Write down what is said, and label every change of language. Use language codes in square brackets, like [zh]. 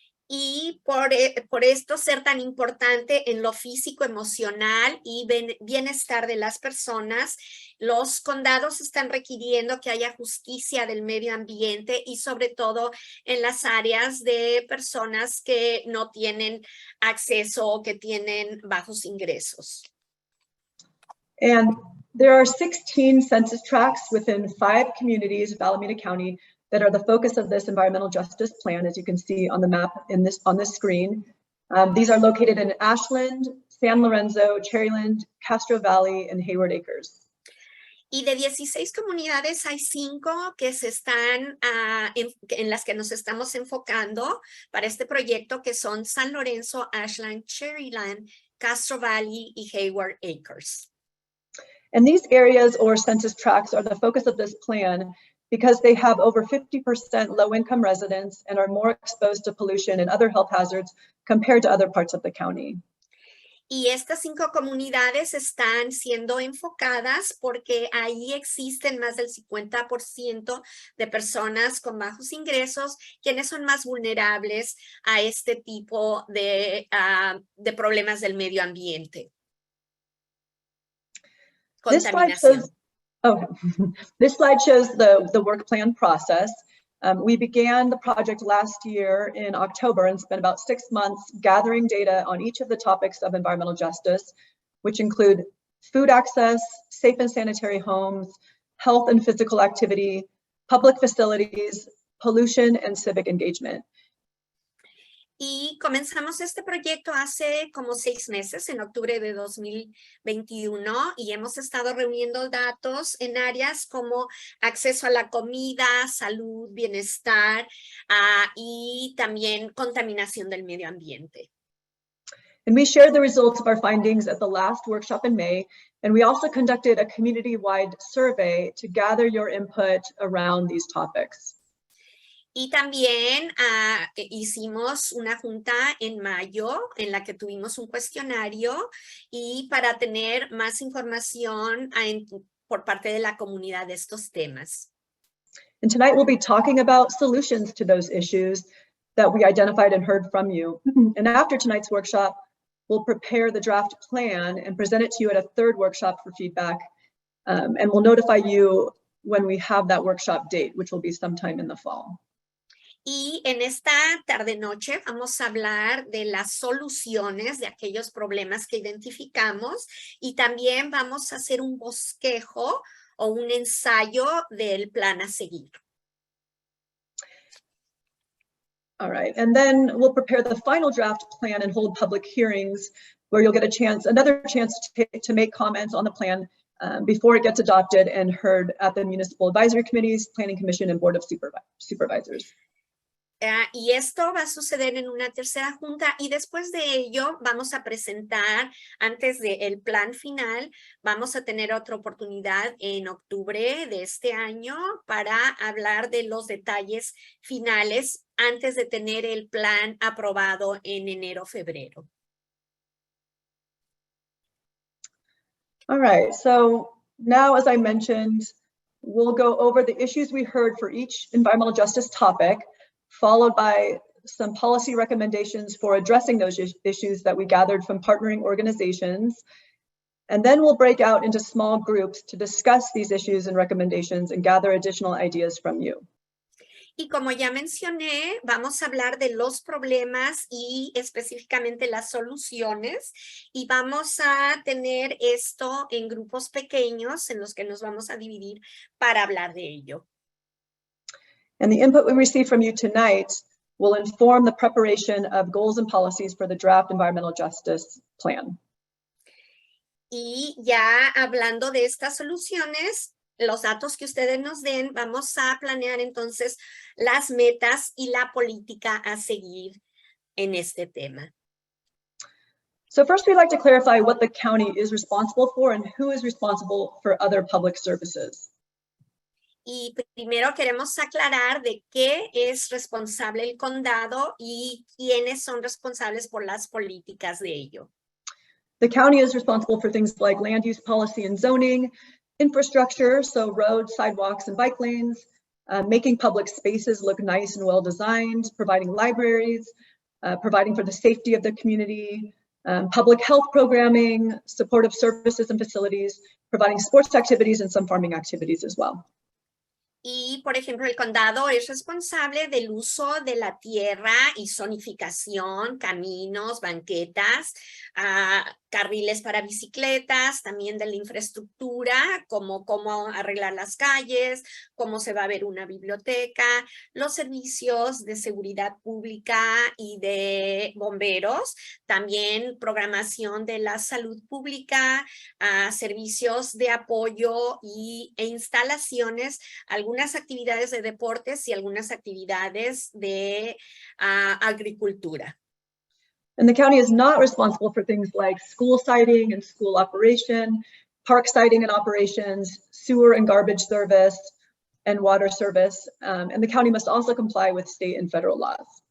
[es] Y por esto ser tan importante en lo físico, emocional y bienestar de las personas, los condados están requiriendo que haya justicia del medio ambiente y sobre todo en las áreas de personas que no tienen acceso o que tienen bajos ingresos. [en] And there are 16 census tracts within 5 communities of Alameda County that are the focus of this environmental justice plan, as you can see on the map on this screen. These are located in Ashland, San Lorenzo, Cherryland, Castro Valley, and Hayward Acres. [es] Y de 16 comunidades hay 5 que se están, en las que nos estamos enfocando para este proyecto, que son San Lorenzo, Ashland, Cherryland, Castro Valley y Hayward Acres. [en] And these areas or census tracts are the focus of this plan because they have over 50% low-income residents and are more exposed to pollution and other health hazards compared to other parts of the county. [es] Y estas 5 comunidades están siendo enfocadas porque ahí existen más del 50% de personas con bajos ingresos, quienes son más vulnerables a este tipo de problemas del medio ambiente. Contaminación. [en] This slide shows the work plan process. We began the project last year in October and spent about 6 months gathering data on each of the topics of environmental justice, which include food access, safe and sanitary homes, health and physical activity, public facilities, pollution, and civic engagement. [es] Y comenzamos este proyecto hace como 6 meses, en octubre de 2021, y hemos estado reuniendo datos en áreas como acceso a la comida, salud, bienestar y también contaminación del medio ambiente. [en] And we shared the results of our findings at the last workshop in May, and we also conducted a community-wide survey to gather your input around these topics. [es] Y también hicimos una junta en mayo en la que tuvimos un cuestionario y para tener más información por parte de la comunidad de estos temas. [en] And tonight we'll be talking about solutions to those issues that we identified and heard from you. And after tonight's workshop, we'll prepare the draft plan and present it to you at a 3rd workshop for feedback. And we'll notify you when we have that workshop date, which will be sometime in the fall. [es] Y en esta tarde-noche vamos a hablar de las soluciones de aquellos problemas que identificamos y también vamos a hacer un bosquejo o un ensayo del plan a seguir. [en] All right, and then we'll prepare the final draft plan and hold public hearings where you'll get another chance to make comments on the plan before it gets adopted and heard at the Municipal Advisory Committees, Planning Commission, and Board of Supervisors. [es] Y esto va a suceder en una 3ª junta y después de ello vamos a presentar, antes del plan final, vamos a tener otra oportunidad en octubre de este año para hablar de los detalles finales antes de tener el plan aprobado en enero-febrero. [en] All right, so now, as I mentioned, we'll go over the issues we heard for each environmental justice topic, followed by some policy recommendations for addressing those issues that we gathered from partnering organizations. And then we'll break out into small groups to discuss these issues and recommendations and gather additional ideas from you. [es] Y como ya mencioné, vamos a hablar de los problemas y específicamente las soluciones y vamos a tener esto en grupos pequeños en los que nos vamos a dividir para hablar de ello. [en] And the input we receive from you tonight will inform the preparation of goals and policies for the draft environmental justice plan. [es] Y ya hablando de estas soluciones, los datos que ustedes nos den, vamos a planear entonces las metas y la política a seguir en este tema. [en] So first, we'd like to clarify what the county is responsible for and who is responsible for other public services. [es] Y primero queremos aclarar de qué es responsable el condado y quiénes son responsables por las políticas de ello. [en] The county is responsible for things like land use policy and zoning, infrastructure, so roads, sidewalks, and bike lanes, making public spaces look nice and well designed, providing libraries, providing for the safety of the community, public health programming, supportive services and facilities, providing sports activities and some farming activities as well. [es] Y, por ejemplo, el condado es responsable del uso de la tierra y zonificación, caminos, banquetas, carriles para bicicletas, también de la infraestructura, como cómo arreglar las calles, cómo se va a ver una biblioteca, los servicios de seguridad pública y de bomberos, también programación de la salud pública, servicios de apoyo e instalaciones, algunas actividades de deportes y algunas actividades de agricultura. [en] And the county is not responsible for things like school siting and school operation, park siting and operations, sewer and garbage service, and water service. And the county must also comply with state and federal laws.